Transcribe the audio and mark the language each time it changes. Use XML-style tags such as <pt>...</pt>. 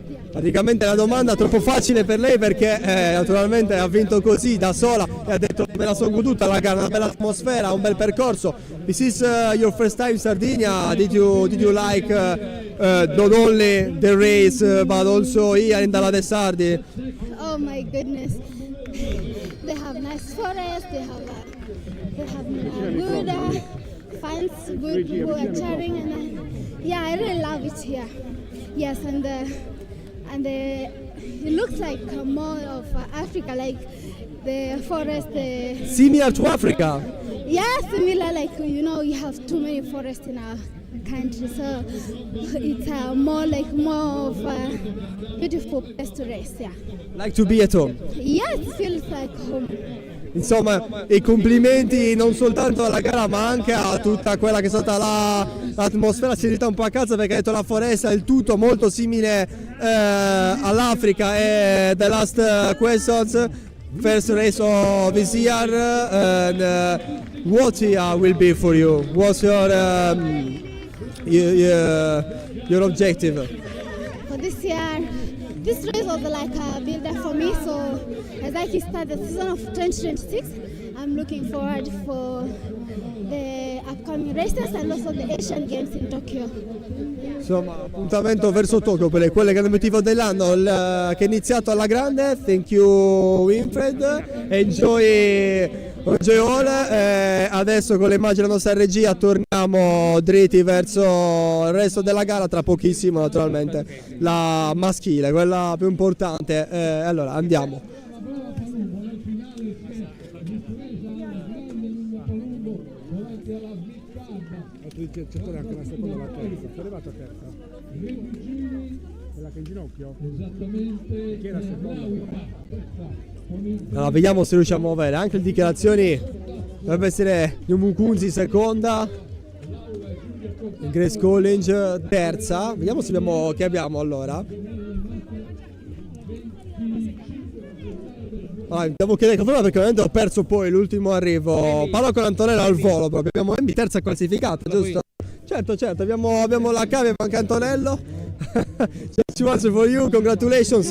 <it>Praticamente la domanda è troppo facile per lei perché naturalmente ha vinto così da sola e ha detto me la sono goduta la gara, una bella atmosfera, un bel percorso.</it> <en>This is your first time in Sardinia. Did you like not only the race but also here in Dalla de Sardi? Oh my goodness. They have nice forests, they have good fans, good people are cheering, and yeah, I really love it here. Yes, and it looks like more of Africa, like the forest. Similar to Africa? Yeah, similar, like, you know, you have too many forests in our country, so it's more of a beautiful place to race, yeah. Like to be at home? Yes, it feels like home.</en> <it>Insomma, i complimenti non soltanto alla gara ma anche a tutta quella che è stata l'atmosfera. Si è sentita un po' a casa perché ha detto la foresta, il tutto molto simile all'Africa.</it> <en>E the last questions, first race of this year, and what will be for you? What's your objective? For this year, this race was like a build-up for me, so as I start the season of 2026, I'm looking forward for the upcoming races and also the Asian Games in Tokyo.</en> <it>Insomma, appuntamento verso Tokyo per quello che è l'obiettivo dell'anno che è iniziato alla grande.</it> <en>Thank you Winfred, enjoy all.</en> <it>Adesso con le immagini della nostra regia torniamo dritti verso il resto della gara, tra pochissimo naturalmente la maschile, quella più importante. Allora andiamo. C'è anche la seconda, la terza. Sei arrivato a terza? Quella che è in ginocchio? Esattamente. Chi è la seconda? Allora, vediamo se riusciamo a avere anche le dichiarazioni. Dovrebbe essere Mukunzi seconda, Grace Collins terza. Vediamo se abbiamo, che abbiamo allora. Devo chiedere conferma perché ovviamente ho perso poi l'ultimo arrivo. Parlo con Antonella al volo proprio. Abbiamo Emmy terza classificata, giusto? Certo, abbiamo la cavia e anche Antonello.</it> <en>Just once for you, congratulations.</en>